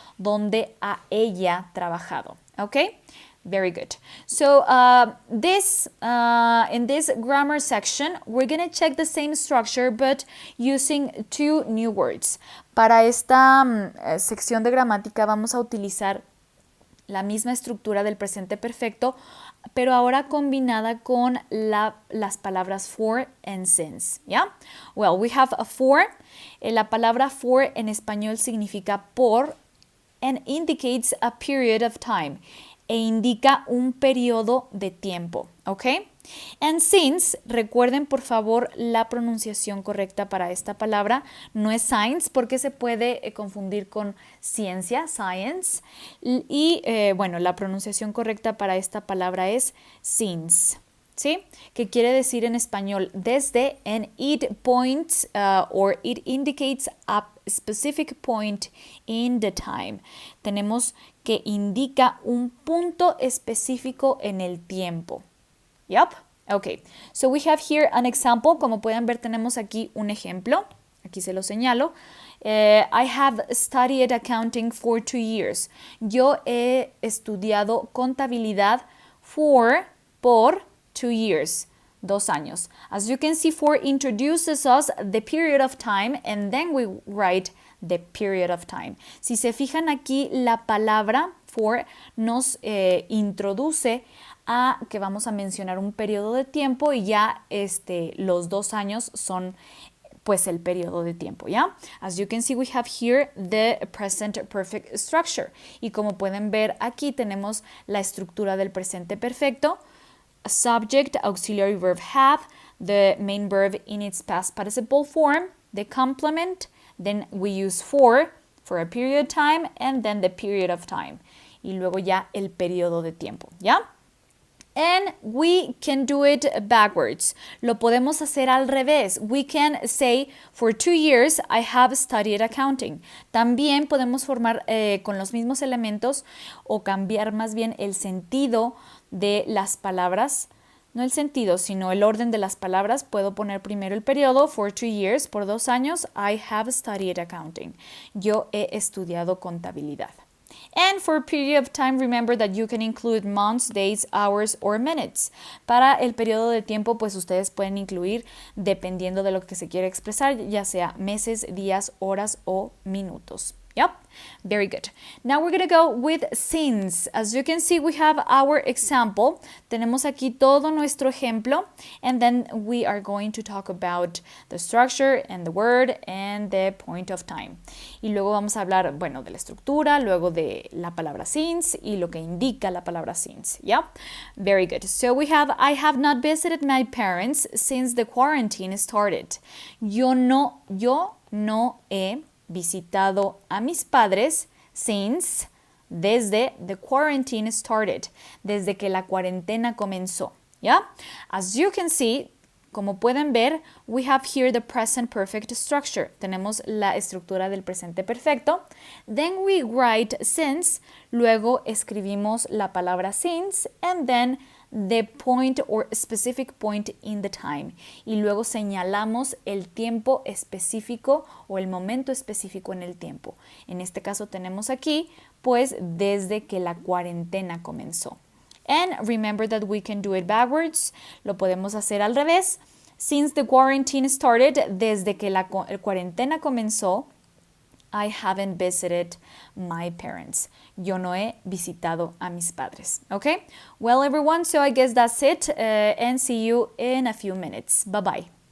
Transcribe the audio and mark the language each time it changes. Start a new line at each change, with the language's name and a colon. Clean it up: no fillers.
Spanish: ¿Dónde ha ella trabajado?
English: Okay? Very good. So in this grammar section, we're going to check the same structure but using two new words.
Spanish: Para esta sección de gramática vamos a utilizar la misma estructura del presente perfecto, pero ahora combinada con las palabras
English: for and since.
Spanish: ¿Ya?
English: Well, we have a for.
Spanish: La palabra for en español significa por
English: and indicates a period of time.
Spanish: e indica un periodo de tiempo, ¿ok?
English: And since,
Spanish: recuerden por favor la pronunciación correcta para esta palabra, no es science porque se puede confundir con ciencia, science, y bueno, la pronunciación correcta para esta palabra es since. ¿Sí? Que quiere decir en español desde,
English: and it points or it indicates a specific point in the time.
Spanish: Tenemos que indica un punto específico en el tiempo.
English: Yep. Okay. So we have here an example.
Spanish: Como pueden ver, tenemos aquí un ejemplo. Aquí se lo señalo.
English: I have studied accounting for 2 years.
Spanish: Yo he estudiado contabilidad por
English: 2 years,
Spanish: 2 años.
English: As you can see, for introduces us the period of time and then we write the period of time.
Spanish: Si se fijan aquí, la palabra for nos introduce a que vamos a mencionar un periodo de tiempo y ya los 2 años son pues el periodo de tiempo, ¿ya?
English: As you can see, we have here the present perfect structure.
Spanish: Y como pueden ver aquí tenemos la estructura del presente perfecto.
English: Subject, auxiliary verb have, the main verb in its past participle form, the complement, then we use for a period of time, and then the period of time.
Spanish: Y luego ya el periodo de tiempo, ¿ya?
English: And we can do it backwards.
Spanish: Lo podemos hacer al revés.
English: We can say, for 2 years I have studied accounting.
Spanish: También podemos formar con los mismos elementos o cambiar más bien el sentido de las palabras. No el sentido, sino el orden de las palabras. Puedo poner primero el periodo,
English: for 2 years,
Spanish: por 2 años,
English: I have studied accounting.
Spanish: Yo he estudiado contabilidad.
English: And for a period of time, remember that you can include months, days, hours, or minutes.
Spanish: Para el periodo de tiempo, pues ustedes pueden incluir, dependiendo de lo que se quiera expresar, ya sea meses, días, horas o minutos.
English: Yep, very good. Now we're going to go with since. As you can see, we have our example.
Spanish: Tenemos aquí todo nuestro ejemplo.
English: And then we are going to talk about the structure and the word and the point of time.
Spanish: Y luego vamos a hablar, bueno, de la estructura, luego de la palabra since y lo que indica la palabra since.
English: Yeah, very good. So we have, I have not visited my parents since the quarantine started.
Spanish: Yo no he visitado a mis padres
English: since,
Spanish: desde
English: the quarantine started,
Spanish: desde que la cuarentena comenzó. ¿Ya?
English: As you can see,
Spanish: como pueden ver,
English: we have here the present perfect structure.
Spanish: Tenemos la estructura del presente perfecto. Then we write since, luego escribimos la palabra since, and then the point or specific point in the time. Y luego señalamos el tiempo específico o el momento específico en el tiempo. En este caso tenemos aquí, pues, desde que la cuarentena comenzó.
English: And remember that we can do it backwards.
Spanish: Lo podemos hacer al revés.
English: Since the quarantine started,
Spanish: desde que la cuarentena comenzó,
English: I haven't visited my parents.
Spanish: Yo no he visitado a mis padres.
English: Okay? Well, everyone, so I guess that's it. And see you in a few minutes. Bye-bye.